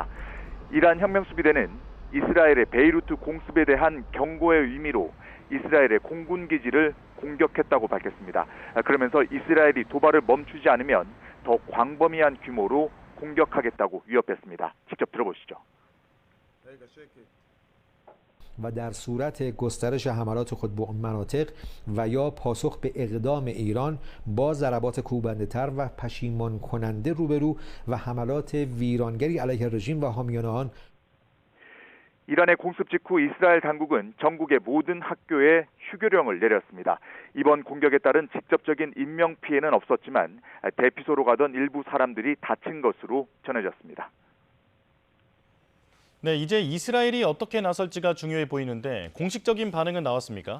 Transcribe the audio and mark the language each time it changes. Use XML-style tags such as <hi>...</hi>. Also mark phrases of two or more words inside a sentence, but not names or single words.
<ko>이란 혁명수비대는 이스라엘의 베이루트 공습에 대한 경고의 의미로 이스라엘의 공군기지를 공격했다고 밝혔습니다. 그러면서 이스라엘이 도발을 멈추지 않으면 더 광범위한 규모로 공격하겠다고 위협했습니다. 직접 들어보시죠.</ko> <fa>و در صورت گسترش حملات خود به مناطق و یا پاسخ به اقدام ایران با ضربات کوبنده‌تر و پشیمان کننده روبرو و حملات ویرانگری علیه رژیم و حامیان آن</fa> <ko>이란의 공습 직후 이스라엘 당국은 전국의 모든 학교에 휴교령을 내렸습니다. 이번 공격에 따른 직접적인 인명 피해는 없었지만 대피소로 가던 일부 사람들이 다친 것으로 전해졌습니다. 네, 이제 이스라엘이 어떻게 나설지가 중요해 보이는데 공식적인 반응은 나왔습니까?</ko>